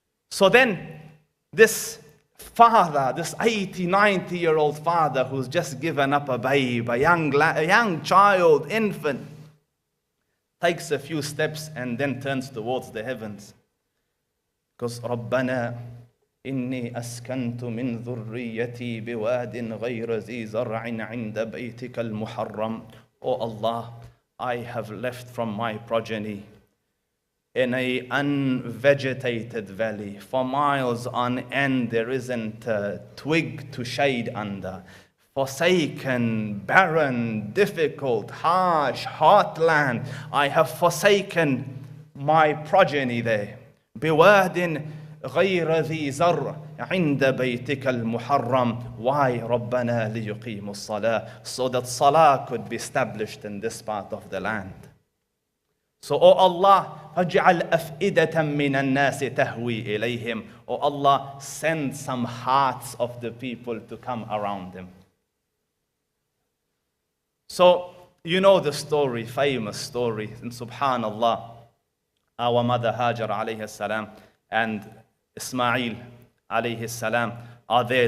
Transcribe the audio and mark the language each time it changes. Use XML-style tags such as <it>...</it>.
<en>So then this father, this 80, 90-year-old father who's just given up a babe, a young child, infant, takes a few steps and then turns towards the heavens. Because</en> <ar>رَبَّنَا إِنِّي أَسْكَنْتُ مِنْ ذُرِّيَّتِي بِوَادٍ غَيْرَ ذِي زَرْعٍ عِنْدَ بَيْتِكَ الْمُحَرَّمِ.</ar> <en>Oh Allah, I have left from my progeny in an unvegetated valley. For miles on end, there isn't a twig to shade under. Forsaken, barren, difficult, harsh, hot land. I have forsaken my progeny there.</en> <ar>بِوَادٍ غَيْرَ ذِي زَرْعٍ عِنْدَ بَيْتِكَ الْمُحَرَّمِ.</ar> <en>Why?</en> <ar>رَبَّنَا لِيُقِيمُوا الصَّلَاةِ.</ar> <en>So that salah could be established in this part of the land. So, oh Allah,</en> <ar>فَجْعَلْ أَفْئِدَةً مِّنَ النَّاسِ تَهْوِي إِلَيْهِمْ.</ar> <en>Oh Allah, send some hearts of the people to come around them. So, you know the story, famous story, and subhanallah, our mother Hajar alayhi salam and Ismail alayhi salam are there.</en>